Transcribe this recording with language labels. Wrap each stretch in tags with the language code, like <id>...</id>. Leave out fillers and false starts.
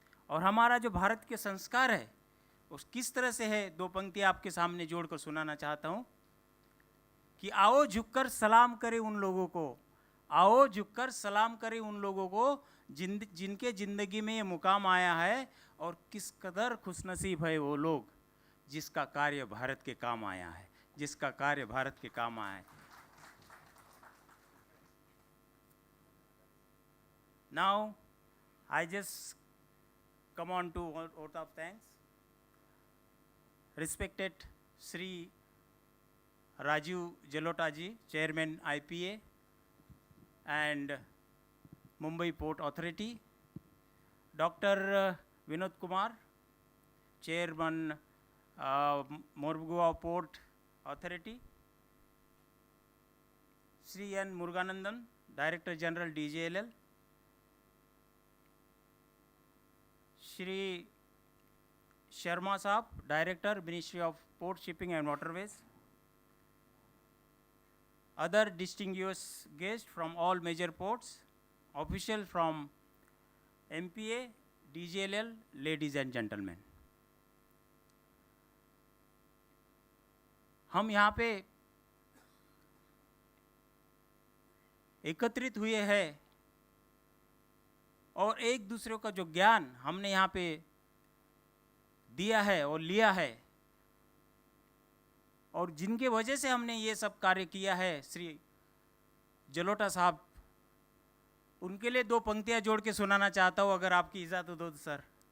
<hi>और हमारा जो भारत के संस्कार है उस किस तरह से है, दो पंक्तियाँ आपके सामने जोड़कर सुनाना चाहता हूँ कि आओ झुककर सलाम करें उन लोगों को, आओ झुककर सलाम करें उन लोगों को जिनके ज़िंदगी में ये मुकाम आया है, और किस कदर खुशनसीब है वो लोग जिसका कार्य भारत के काम आया है, जिसका कार्य भारत के काम आया है।</hi> <en>Now I just come on to vote of thanks. Respected Sri Rajiv Jalota ji, Chairman IPA and Mumbai Port Authority, Dr. Vinod Kumar, Chairman Mormugao Port Authority, Sri N. Muruganandan, Director General DJLL, Shri Sharma Saab, Director, Ministry of Port, Shipping and Waterways, other distinguished guests from all major ports, officials from MPA, DJLL, ladies and gentlemen.</en> <hi>हम यहाँ पे एकत्रित हुए हैं और एक दूसरे का जो ज्ञान हमने यहाँ पे दिया है और लिया है, और जिनके वजह से हमने ये सब कार्य किया है, श्री जलोटा साहब, उनके लिए दो पंक्तियाँ जोड़ के सुनाना चाहता हूँ, अगर आपकी इजाज़त हो तो सर।</hi>